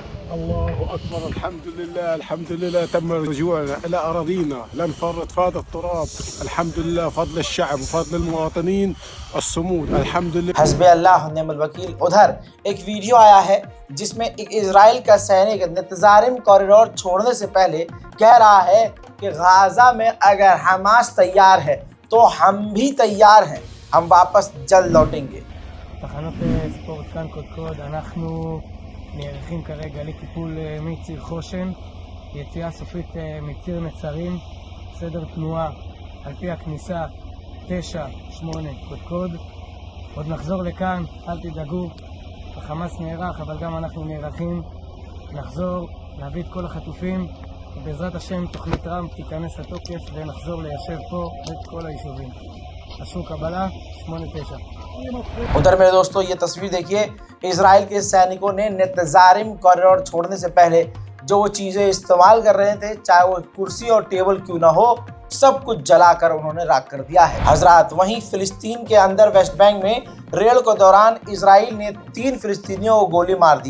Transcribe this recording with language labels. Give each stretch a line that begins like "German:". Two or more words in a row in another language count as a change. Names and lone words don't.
Arabic: الله أكبر. الحمد لله تم رجوعنا إلى أراضينا، لا نفرط في هذا التراب. الحمد لله فضل الشعب وفضل المواطنين الصمود. الحمد لله. حسبي الله ونعم الوكيل.
Hindi: उधर एक वीडियो आया है जिसमें एक इजराइल का सैनिक नेतजारिम कॉरिडोर छोड़ने से पहले कह रहा है कि गाजा में अगर हमास तैयार है तो हम भी तैयार हैं, हम वापस जल्द लौटेंगे।
Hebrew: תחנות ספורט כאן קודקוד, אנחנו נערכים כרגע לטיפול מציר חושן, יציאה סופית מציר נצרים, סדר תנועה על פי הכניסה 9-8 קודקוד. עוד נחזור לכאן, אל תדאגו, החמאס נערך אבל גם אנחנו נערכים לחזור, להביא את כל החטופים, ובעזרת השם תוכנית טראמפ תיכנס לתוקף ונחזור ליישב פה את כל היישובים. אשרו קבלה 8-9.
Hindi: उधर मेरे दोस्तों ये तस्वीर देखिए, इजराइल के सैनिकों ने नेतजारिम कॉरिडोर छोड़ने से पहले जो वो चीज़ें इस्तेमाल कर रहे थे, चाहे वो कुर्सी और टेबल क्यों ना हो, सब कुछ जलाकर उन्होंने राख कर दिया है। हजरात, वहीं फिलिस्तीन के अंदर वेस्ट बैंक में रेड के दौरान इजराइल ने 3 फिलिस्तीनियों को गोली मार दी।